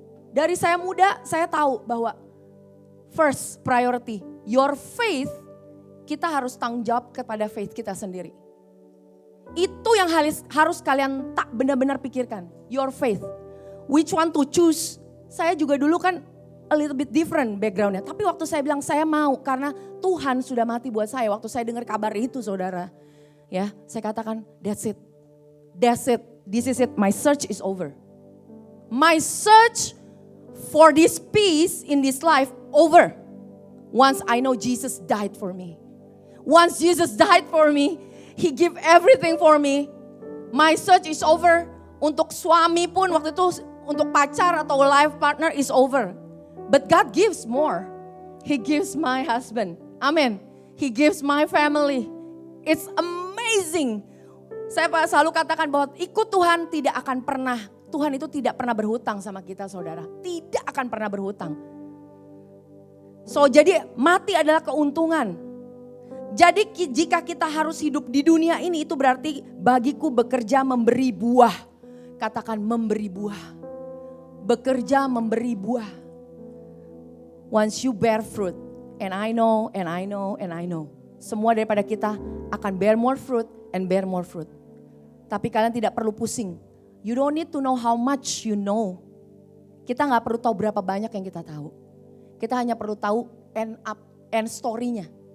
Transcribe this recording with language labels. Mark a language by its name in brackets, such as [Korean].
[Indonesian] Dari saya muda, saya tahu bahwa [English] first priority, your faith, [Indonesian] kita harus tanggung jawab kepada faith kita sendiri. Itu yang harus kalian tak benar-benar pikirkan, [English] your faith. Which one to choose? [Indonesian] Saya juga dulu kan [English] a little bit different backgroundnya. [Indonesian] Tapi waktu saya bilang saya mau karena Tuhan sudah mati buat saya. Waktu saya dengar kabar itu saudara. Ya, saya katakan, [English] that's it. That's it. This is it. My search is over. My search for this peace in this life over. Once I know Jesus died for me. Once Jesus died for me, He gave everything for me. My search is over. [Indonesian] Untuk suami pun waktu itu, untuk pacar atau [English] life partner is over. But God gives more. He gives my husband. Amen. He gives my family. It's amazing. [Indonesian] Saya selalu katakan bahwa ikut Tuhan tidak akan pernah, Tuhan itu tidak pernah berhutang sama kita saudara. Tidak akan pernah berhutang. So jadi mati adalah keuntungan. Jadi jika kita harus hidup di dunia ini itu berarti bagiku bekerja memberi buah. Katakan memberi buah. Bekerja memberi buah. [English] Once you bear fruit, and I know. [Indonesian] Semua daripada kita akan [English] bear more fruit and bear more fruit. [Indonesian] Tapi kalian tidak perlu pusing. [English] You don't need to know how much you know. [Indonesian] Kita gak perlu tahu berapa banyak yang kita tahu. Kita hanya perlu tahu [English] end story-nya.